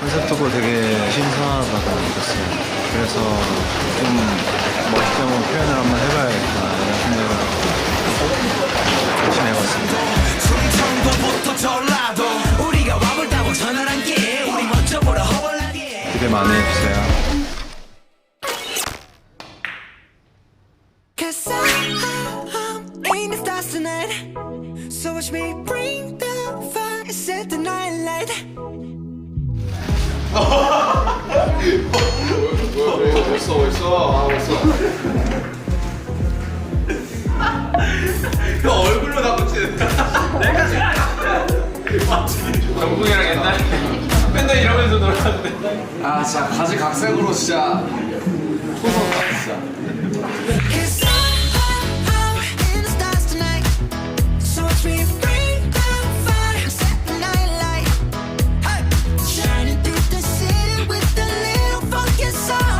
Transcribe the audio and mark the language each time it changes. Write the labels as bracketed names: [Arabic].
[Korean] 콘셉트도 되게 신선하다고 느꼈어요. 그래서 좀 멋있게 한번 표현을 한번 해봐야겠다 이런 생각을 하고 열심히 해봤습니다. 충청도부터 전라도 우리가 와볼다고 전화란 게 우리 멋져보러 허벌나게 기대 많이 해주세요. [English] Cause I'm in the stars tonight. So watch me bring the fire and set the night light. [Korean] 정국이랑 옛날에 맨날 이러면서 놀았는데 아 진짜 가지 각색으로 진짜 [English] Cause I'm in the stars tonight. So watch me bring the fire and set the night light. Hey. Shining through the city with a little funky soul.